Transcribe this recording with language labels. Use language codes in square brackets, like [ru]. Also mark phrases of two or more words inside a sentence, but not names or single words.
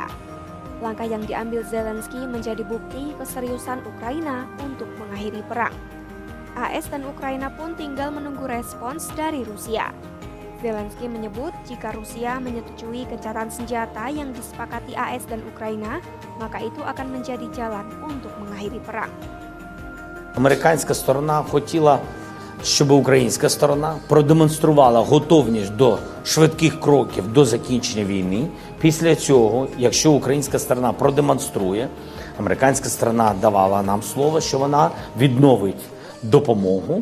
[id] Langkah yang diambil Zelensky menjadi bukti keseriusan Ukraina untuk mengakhiri perang. AS dan Ukraina pun tinggal menunggu respons dari Rusia. Zelensky menyebut jika Rusia menyetujui gencatan senjata yang disepakati AS dan Ukraina, maka itu akan menjadi jalan untuk mengakhiri perang. [uk] Американська сторона хотіла, щоб українська сторона продемонструвала готовність до швидких кроків до закінчення війни. Після цього, якщо українська сторона продемонструє, американська сторона давала нам слово, що вона відновить допомогу.